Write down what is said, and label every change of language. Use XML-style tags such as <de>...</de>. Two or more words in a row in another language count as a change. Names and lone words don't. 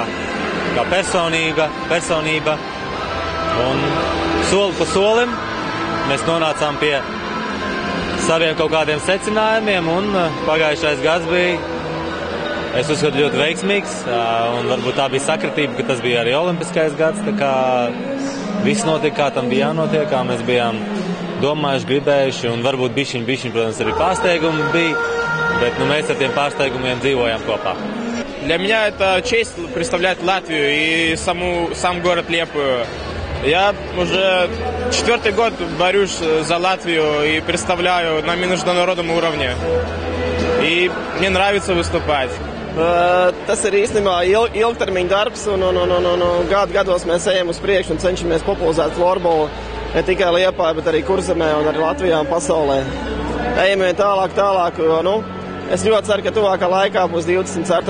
<lv>personība, un soli pa solim mēs nonācām pie saviem kaut kādiem secinājumiem, un pagājušais gads bija, es uzskatu, ļoti veiksmīgs, un varbūt tā bija sakritība, ka tas bija arī olimpiskais gads, tā kā viss notika, kā tam bija jānotiek, kā mēs bijām domājuši, gribējuši, un varbūt bišķiņ, protams, arī pārsteigumi bija, bet mēs ar tiem pārsteigumiem dzīvojam kopā.</lv> <ru>Для меня это честь представлять Латвию и сам город Лепую. Я уже 4-й год борюсь за Латвию и представляю на международном уровне. И мне нравится выступать.</ru> <lv>Tas ir īstenībā ilgtermiņa darbs, un gados mēs ejam uz priekšu un cenšamies popularizēt florbolu ne tikai Liepājā, bet arī Kurzemē un arī Latvijā un pasaulē. Ejam vien tālāk, jo, es ļoti ceru, ka tuvākā laikā būs 24.</lv>